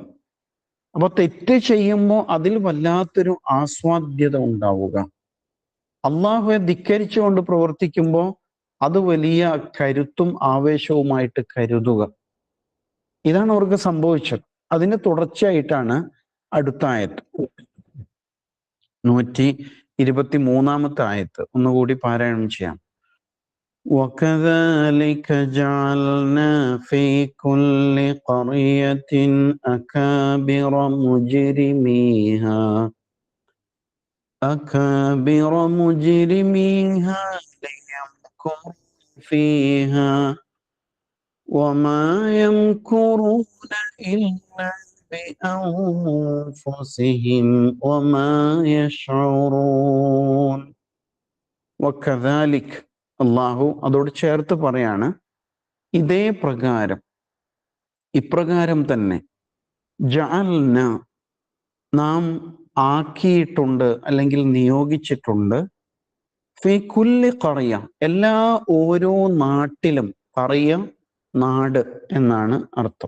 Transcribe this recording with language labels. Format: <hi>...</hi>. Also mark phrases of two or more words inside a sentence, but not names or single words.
<ml>അപ്പൊ തെറ്റ് ചെയ്യുമ്പോൾ അതിൽ വല്ലാത്തൊരു ആസ്വാദ്യത ഉണ്ടാവുക, അള്ളാഹുവെ ധിക്കരിച്ചുകൊണ്ട് പ്രവർത്തിക്കുമ്പോൾ അത് വലിയ കരുത്തും ആവേശവുമായിട്ട് കരുതുക. ഇതാണ് അവർക്ക് സംഭവിച്ചത്. അതിന് തുടർച്ചയായിട്ടാണ് അടുത്ത ആയത്ത്, 123 ആയത്ത് ഒന്നുകൂടി പാരായണം ചെയ്യാം.</ml> <ar>وَكَذَلِكَ جَعَلْنَا فِي كُلِّ قَرْيَةٍ أَكَابِرَ مُجْرِمِيهَا لِيَمْكُرُوا فِيهَا وَمَا يَمْكُرُونَ إِلَّا بِأَنفُسِهِمْ وَمَا يَشْعُرُونَ. وَكَذَلِكَ,</ar> <ml>അള്ളാഹു അതോട് ചേർത്ത് പറയാണ്, ഇതേ പ്രകാരം, ഇപ്രകാരം തന്നെ, ജഅൽന, നാം ആക്കിയിട്ടുണ്ട് അല്ലെങ്കിൽ നിയോഗിച്ചിട്ടുണ്ട്,</ml> <ar>في كل قرية,</ar> <ml>എല്ലാ ഓരോ നാട്ടിലും, ഖറിയ നാട് എന്നാണ് അർത്ഥം.</ml>